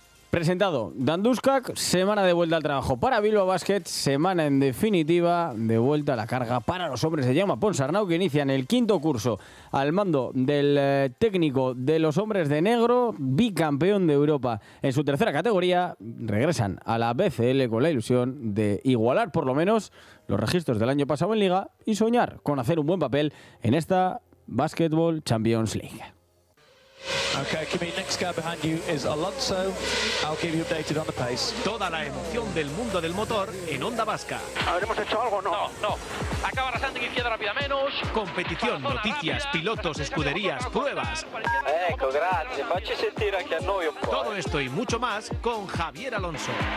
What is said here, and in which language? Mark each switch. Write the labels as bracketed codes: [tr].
[es] Presentado Dan Duška, semana de vuelta al trabajo para Bilbao Basket, semana en definitiva de vuelta a la carga para los hombres de Jaume Ponsarnau, que inician el quinto curso al mando del técnico de los hombres de negro, bicampeón de Europa en su tercera categoría. Regresan a la BCL con la ilusión de igualar por lo menos los registros del año pasado en Liga y soñar con hacer un buen papel en esta Basketball Champions League. [en] Okay, Kimi, next car behind you is Alonso. I'll keep you updated on the pace. [es] Toda la emoción del mundo del motor en Onda Vasca. ¿Habremos hecho algo o no? No. Acaba rasante que izquierda rápida menos. Competición, noticias, rápida, pilotos, escuderías, pruebas. [it] Ecco, grazie. Facci sentire anche a noi un po'. [es] Todo esto y mucho más con Javier Alonso.